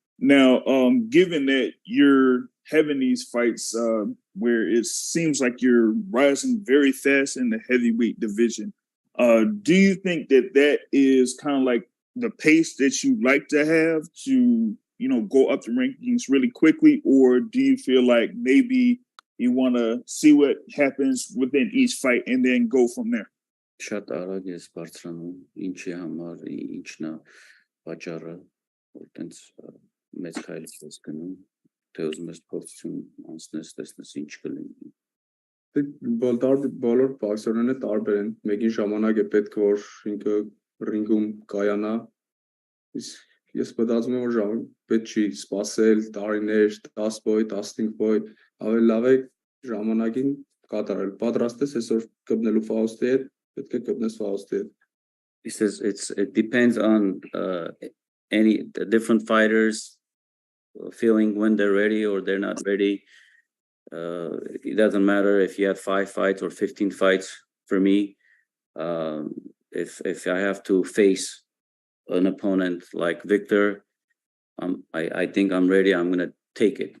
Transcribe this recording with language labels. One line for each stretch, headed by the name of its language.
English: Now, given that you're having these fights where it seems like you're rising very fast in the heavyweight division, do you think that is kind of like the pace that you like to have to, go up the rankings really quickly, or do you feel like maybe you want to see what happens within each fight and then go from there?
Armenian: Շատ արագ ես բարձրանում, ինչի համար, ինչն է պատճառը, որ տենց մեծ քայլից ես գնում, թե ուզում ես փորձություն անցնես, տեսնես ինչ կլինի։ Բոլոր բոքսերները տարբեր են, մեկին ժամանակ է պետք որ ինքը ռինգում կայանա, ես մտածում եմ որ ժամը պետք չի սպասել տարիներ 10 բոյ 15 բոյ ավելի լավ է ժամանակին կատարել պատրաստ ես այսօր կպնելու Ֆաուստի հետ պետք է կպնես Ֆաուստի հետ
English: He says it depends on the different fighters feeling when they're ready or they're not ready. It doesn't matter if you have 5 fights or 15 fights for me. If I have to face an opponent like Victor, I think I'm ready. I'm gonna take it.